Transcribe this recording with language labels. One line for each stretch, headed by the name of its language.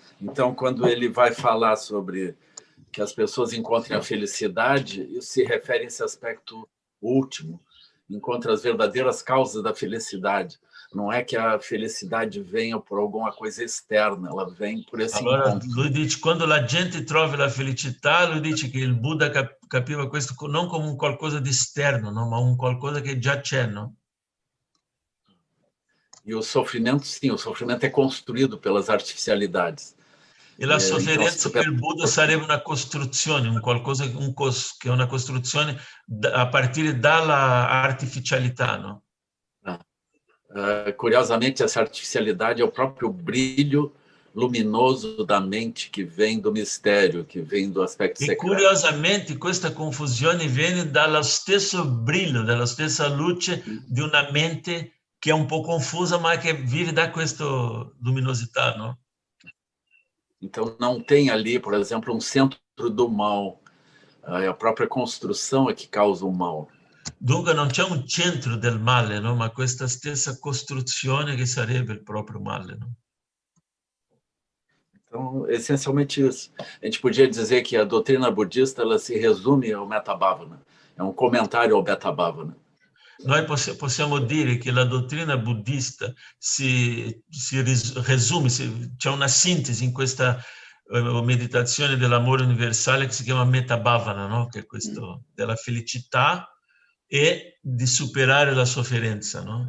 Portuguese: Então, quando ele vai falar sobre que as pessoas encontrem a felicidade, isso se refere a esse aspecto último, encontra as verdadeiras causas da felicidade. Não é que a felicidade venha por alguma coisa externa, ela vem por esse encontro.
Italian: Lui dice, quando la gente trova la felicità, lui dice che il Buddha capiva questo non come un qualcosa di esterno, no? Ma un qualcosa che già c'è, no?
Portuguese: E o sofrimento, sim, o sofrimento é construído pelas artificialidades.
Italian: E la sofferenza per il Buddha sarebbe una costruzione, un qualcosa che è una costruzione a partire dalla artificialità, no?
Portuguese: Curiosamente, essa artificialidade é o próprio brilho luminoso da mente que vem do mistério, que vem do aspecto secreto.
Italian: E curiosamente questa confusione viene dallo stesso brillo, dalla stessa luce di una mente che è un po' confusa, ma che vive da questa luminosità, no?
Portuguese: Então, não tem ali, por exemplo, um centro do mal. A própria construção é que causa o mal.
Italian: Dunque non c'è un centro del male, no? Ma questa stessa costruzione che sarebbe il proprio male, no?
Portuguese: Então, essencialmente isso. A gente podia dizer que a doutrina budista ela se resume ao Metabhavana. É um comentário ao Metabhavana.
Italian: noi possiamo dire che la dottrina buddista si resume, c'è una sintesi in questa meditazione dell'amore universale che si chiama Metabhavana, no? Che è questo della felicità e di superare la sofferenza, no?